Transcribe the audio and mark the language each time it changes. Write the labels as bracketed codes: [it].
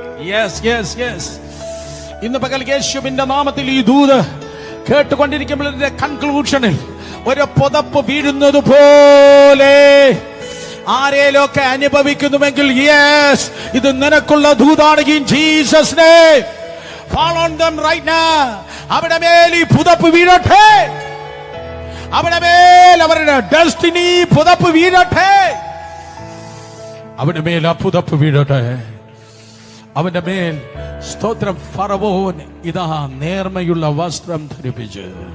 [ml] Yes yes yes. ഇന്ന് പകൽ യേശുവിന്റെ നാമത്തിൽ ഈ ദൂത് കേട്ടുകൊണ്ടിരിക്കുമ്പോൾ ഇതിന്റെ കൺക്ലൂഷനിൽ ഒരു പുതപ്പ് വീഴുന്നത് പോലെ ആരേലൊക്കെ അനുഭവിക്കുന്നുവെങ്കിൽ, യെസ്, ഇത് നിനക്കുള്ള ദൂതാണ്. [en] In Jesus name, fall on them right now. [ml] അവിടെ മേൽ ഈ പുതപ്പ് വീഴട്ടെ, അവിടെ മേൽ അവരുടെ ഡെസ്റ്റിനി പുതപ്പ് വീഴട്ടെ, അവിടെ മേൽ ആ പുതപ്പ് വീഴട്ടെ, അവന്റെ മേൽ. സ്തോത്രം. ഫറവോൻ ഇതാ നേർമയുള്ള വസ്ത്രം ധരിപ്പിച്ച്,